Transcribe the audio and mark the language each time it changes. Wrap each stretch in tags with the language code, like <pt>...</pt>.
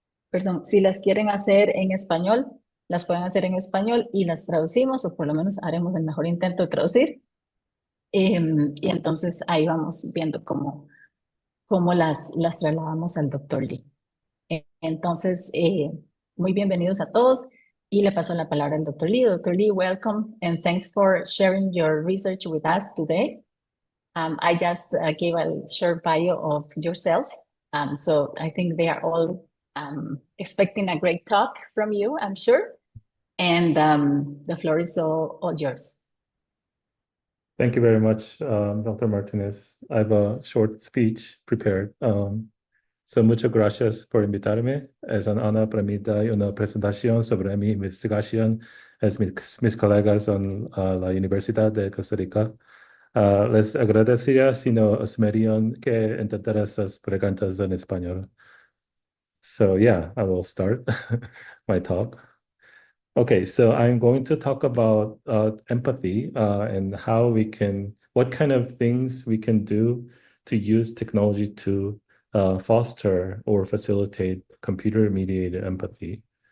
<es>Perdón, si las quieren hacer en español, las pueden hacer en español y las traducimos, o por lo menos haremos el mejor intento de traducir. Y entonces ahí vamos viendo cómo las trasladamos al doctor Lee. Entonces, muy bienvenidos a todos y le paso la palabra al doctor Lee.</es> <en>Doctor Lee, welcome and thanks for sharing your research with us today. I just gave a short bio of yourself, so I think they are all expecting a great talk from you, I'm sure. And the floor is all yours. Thank you very much, Dr. Martinez. I have a short speech prepared.</en> <es>So muchas gracias por invitarme. Es un honor para mí dar una presentación sobre mi investigación es mis colegas en la Universidad de Costa Rica. Les agradecería si no asumirían que intentaré esas preguntas en español.</es> <en>So yeah, I will start my talk. Okay, so I'm going to talk about empathy and what kind of things we can do to use technology to foster or facilitate computer-mediated empathy.</en>